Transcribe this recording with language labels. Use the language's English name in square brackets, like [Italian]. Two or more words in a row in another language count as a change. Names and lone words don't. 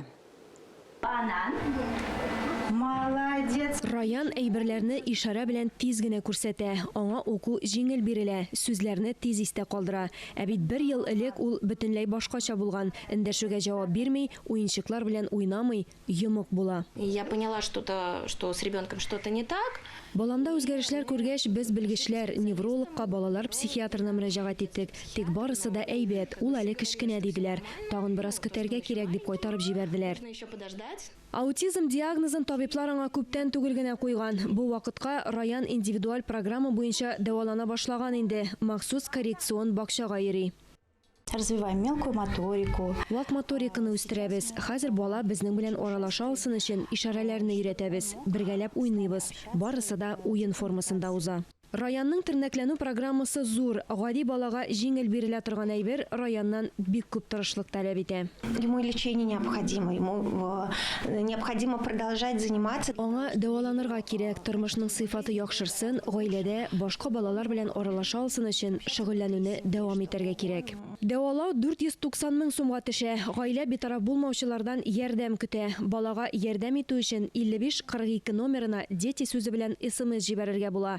[Russian] Банан. Молодец. [Tatar] Раян әйберләрне ишара белән тиз генә күрсәтә. Аңа уку җиңел бирелә, сүзләрне тиз истә калдыра. Ә бит бер ел элек ул бөтенләй башкача булган. Эндәшүгә җавап бирми, уенчыклар белән уйнамый, йомык була. [Russian] Я поняла, что с ребенком что-то не так. [Tatar] Баламда үзгәрешләр күргәч, без белгечләр неврологка, балалар психиатрына мөрәҗәгать иттек. Тик барысы да әйбәт, ул әле кечкенә диделәр. Тагын бераз көтәргә кирәк дип кайтарып җибәрделәр. [Russian] Нужно еще подождать. [Tatar] Аутизм диагнозын табиблар аңа күптән түгел генә куйган. Бу вакытка Раян индивидуаль программа буенча дәвалана башлаган инде. Махсус коррекцион бакчага йөри. [Russian] Развиваем мелкую моторику. [Tatar] Вак моториканы үстерәбез. Хәзер бала безнең белән аралаша алсын өчен ишарәләрне өйрәтәбез. Бергәләп уйныйбыз. Барысы да уен формасында уза. Раянның тернәкләнү программасы зур. Гади балага җиңел бирелә торган әйбер Раяннан бик күп тырышлык таләп итә. [Russian] Ему лечение необходимо. Ему необходимо продолжать заниматься. [Tatar] Аңа дәваланырга кирәк, тормышның сыйфаты яхшырсын, гаиләдә башка балалар белән аралаша алсын өчен шөгыльләнүне дәвам итәргә кирәк. Дәвалау 490 мең сумга төшә. Гаилә битараф булмаучылардан ярдәм көтә. Балага ярдәм итү өчен 5542 номерына дети сүзе белән SMS җибәрергә була.